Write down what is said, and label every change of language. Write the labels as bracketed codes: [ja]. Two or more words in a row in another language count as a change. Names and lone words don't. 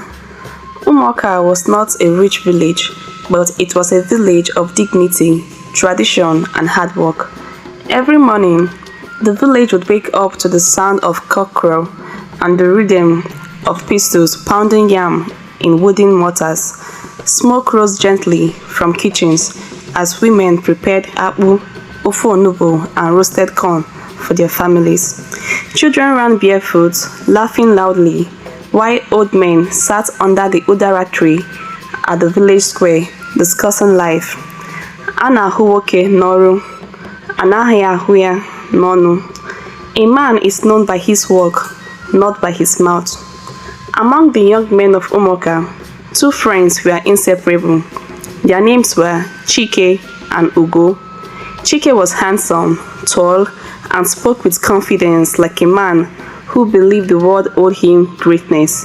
[en] Umuoka was not a rich village, but it was a village of dignity, tradition, and hard work. Every morning, the village would wake up to the sound of cockcrow and the rhythm of pistols pounding yam in wooden mortars. Smoke rose gently from kitchens as women prepared akpu, [ig] ofe onugbu, [en] and roasted corn for their families. Children ran barefoot, laughing loudly, while old men sat under the udara tree at the village square discussing life. [ig] A na-ahụ nwoke n'ọrụ, anaghị ahụ ya n'ọnụ. [en] A man is known by his work, not by his mouth. Among the young men of Umuoka, two friends were inseparable. Their names were Chike and Ugo. Chike was handsome, tall, and spoke with confidence like a man who believed the world owed him greatness.